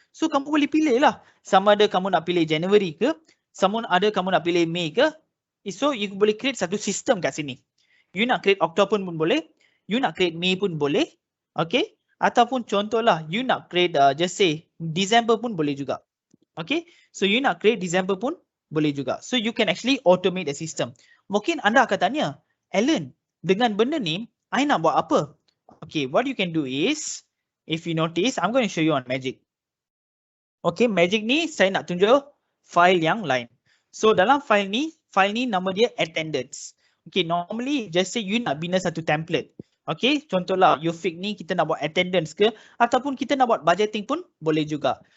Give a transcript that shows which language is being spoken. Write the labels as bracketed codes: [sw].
[ms] So kamu boleh pilih lah sama ada kamu nak pilih January ke, sama ada kamu nak pilih May ke. So you boleh create satu sistem kat sini. You nak create October pun boleh, you nak create May pun boleh. Okay. Ataupun contohlah, you nak create just say December pun boleh juga. Okay. So you nak create December pun boleh juga. [en] So you can actually automate the system. [ms] Mungkin anda akan tanya, Alan, dengan benda ni, I nak buat apa? [en] Okay, what you can do is, if you notice, I'm going to show you on Magic. [ms] Okay, Magic ni saya nak tunjuk file yang lain. So dalam file ni nama dia attendance. Okay, normally just say you nak bina satu template. Okay, contohlah Ufik ni kita nak buat attendance ke ataupun kita nak buat budgeting pun boleh juga.